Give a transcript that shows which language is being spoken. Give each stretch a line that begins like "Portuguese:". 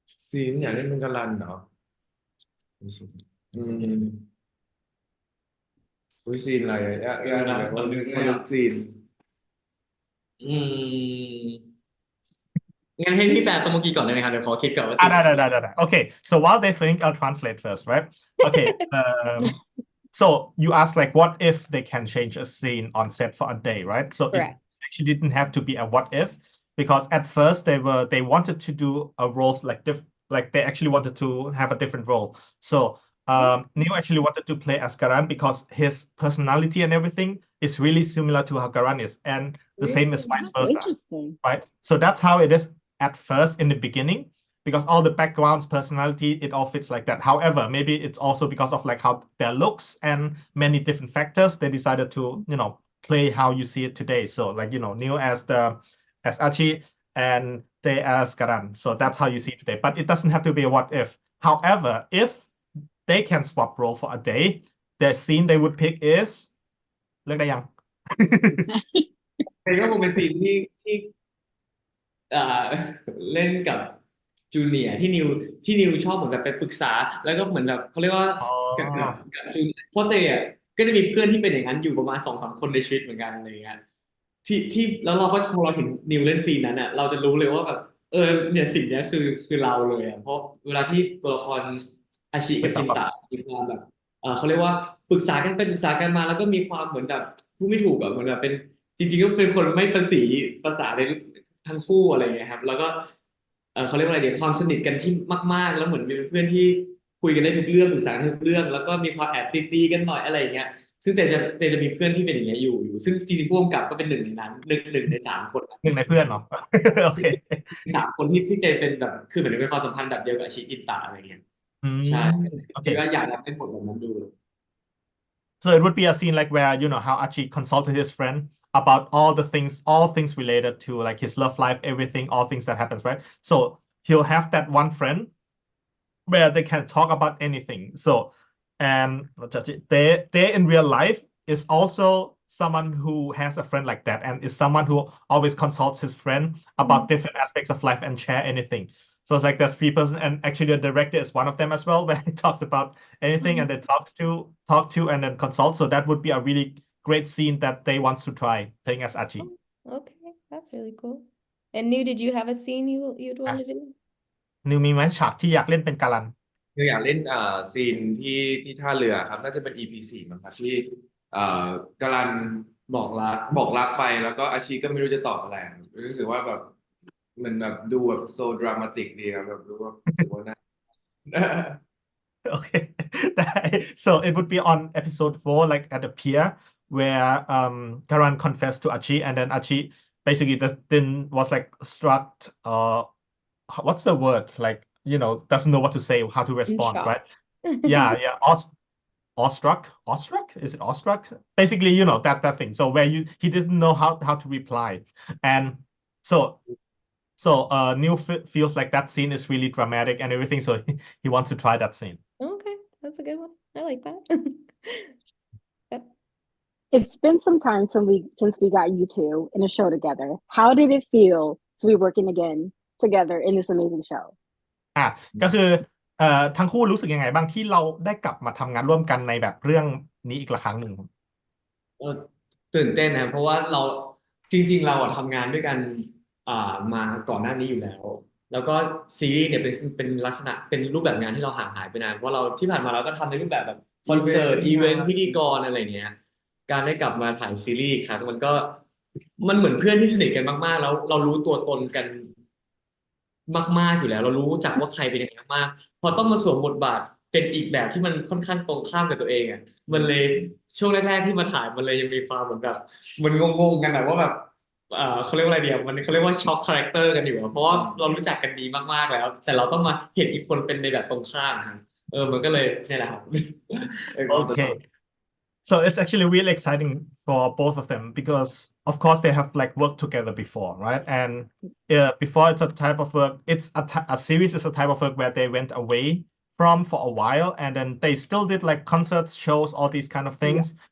Thai: ซีนอยากเล่นเป็นกาลันเนาะอืมอุ้ยซีนอะไรยากยากเลยว่านึกซีน อืมงั้นให้พี่แปลตัวเมื่อกี้ก่อนได้ไหมครับเดี๋ยวขอคิดก่อนว่าซีน ได้.
English: Okay, so while they think, I'll translate first, right? Okay, so you asked like, what if they can change a scene on set for a day, right? So it Correct. actually didn't have to be a what if, because at first they wanted to do a role like they actually wanted to have a different role. So Neil actually wanted to play as Garan because his personality and everything is really similar to how Garan is, and the same is vice That's versa, interesting. right? So that's how it is at first in the beginning, because all the backgrounds, personality, it all fits like that. However, maybe it's also because of like how their looks and many different factors, they decided to, play how you see it today. So like, Neil as Archie and they as Karan. So that's how you see it today. But it doesn't have to be a what if. However, if they can swap role for a day, the scene they would pick is
Thai: เลือกได้ยัง ก็คงเป็นซีนที่เอ่อเล่นกับจูเนียร์ที่นิวชอบเหมือนแบบไปปรึกษา แล้วก็เหมือนแบบเขาเรียกว่า อ๋อ กับจูเนียร์เพราะเตอ่ะก็จะมีเพื่อนที่เป็นอย่างนั้นอยู่ประมาณ2-3คนในชีวิตเหมือนกันอะไรเงี้ยที่แล้วเราก็พอเราเห็นนิวเล่นซีนนั้นอ่ะเราจะรู้เลยว่าแบบเนี่ยสิ่งเนี้ยคือเราเลยอ่ะเพราะเวลาที่ตัวละครอาชิกับจินตะมีความแบบเขาเรียกว่าปรึกษากันไปปรึกษากันมาแล้วก็มีความเหมือนแบบพูดไม่ถูกอ่ะเหมือนแบบเป็นจริงๆก็เป็นคนไม่ประสีภาษาในทั้งคู่อะไรเงี้ยครับแล้วก็ เขาเรียกว่าอะไรเดี๋ยวความสนิทกันที่มากๆแล้วเหมือนเป็นเพื่อนที่คุยกันได้ทุกเรื่องปรึกษากันทุกเรื่องแล้วก็มีความแอบตีกันหน่อยอะไรอย่างเงี้ยซึ่งเตจะมีเพื่อนที่เป็นอย่างเงี้ยอยู่ซึ่งจริงๆผู้กำกับก็เป็นหนึ่งในนั้นหนึ่งใน3 คน หนึ่งในเพื่อนเนาะ โอเค 3 คนที่เตเป็นแบบคือเหมือนเป็นความสัมพันธ์แบบเดียวกับอาชิจินตะอะไรเงี้ยใช่ โอเค คิดว่าอยากเล่นบทแบบนั้นดู
English: So it would be a scene like where, how Archie consulted his friend about all things related to like his love life, everything, all things that happens, right? So he'll have that one friend where they can talk about anything. So, and they in real life is also someone who has a friend like that and is someone who always consults his friend about different aspects of life and share anything. So it's like there's 3 person, and actually the director is one of them as well, where he talks about anything and they talk to and then consult. So that would be a really great scene that they want to try playing as Archie. Okay, that's really cool. And New, did you have a scene you'd want to do?
Thai: นิวมีไหมฉากที่อยากเล่นเป็นกาลัน คืออยากเล่นซีนที่ท่าเรือครับน่าจะเป็น EP4 มั้งครับที่กาลันบอกรักไปแล้วก็อาชีก็ไม่รู้จะตอบอะไรรู้สึกว่าแบบมันแบบดูแบบโซดรามาติกดีครับแบบรู้ว่ารู้สึกว่าน่า
English: Okay. So it would be on episode 4, like at the pier, where Karan confessed to Archie, and then Archie basically then was like struck. What's the word? Like, doesn't know what to say, how to respond, shock. right? Yeah. Awestruck. Is it awestruck? Basically, that thing. So where he didn't know how to reply, and so Neil feels like that scene is really dramatic and everything. So he wants to try that scene. Okay, that's a good one. I like that. Yep. It's been some time since we got you two in a show together. How did it feel to be working again together in this amazing show?
Thai: ก็คือทั้งคู่รู้สึกยังไงบ้างที่เราได้กลับมาทำงานร่วมกันในแบบเรื่องนี้อีกละครั้งหนึ่ง ตื่นเต้นนะเพราะว่าเราจริงๆเราทำงานด้วยกันมาก่อนหน้านี้อยู่แล้วก็ซีรีส์เนี่ยเป็นลักษณะเป็นรูปแบบงานที่เราห่างหายไปนานเพราะเราที่ผ่านมาเราก็ทำในรูปแบบคอนเสิร์ตอีเวนต์พิธีกรอะไรเงี้ยการได้กลับมาถ่ายซีรีส์ครับมันเหมือนเพื่อนที่สนิทกันมากๆแล้วเรารู้ตัวตนกันมากๆอยู่แล้วเรารู้จักว่าใครเป็นยังไงมากพอต้องมาสวมบทบาท เป็นอีกแบบที่มันค่อนข้างตรงข้ามกับตัวเองอ่ะมันเลยช่วงแรกๆที่มาถ่ายมันเลยยังมีความเหมือนแบบมันงงๆกันแบบว่าแบบเขาเรียกว่าอะไรเดียวมันเขาเรียกว่าช็อคคาแรคเตอร์กันอยู่อะเพราะว่าเรารู้จักกันดีมากๆแล้วแต่เราต้องมาเห็นอีกคนเป็นในแบบตรงข้ามครับมันก็เลยเนี่ยแหละครับ
English: Okay. So it's actually really exciting for both of them because, of course, they have like worked together before, right? And before it's a type of work, it's a series is a type of work where they went away from for a while, and then they still did like concerts, shows, all these kind of things.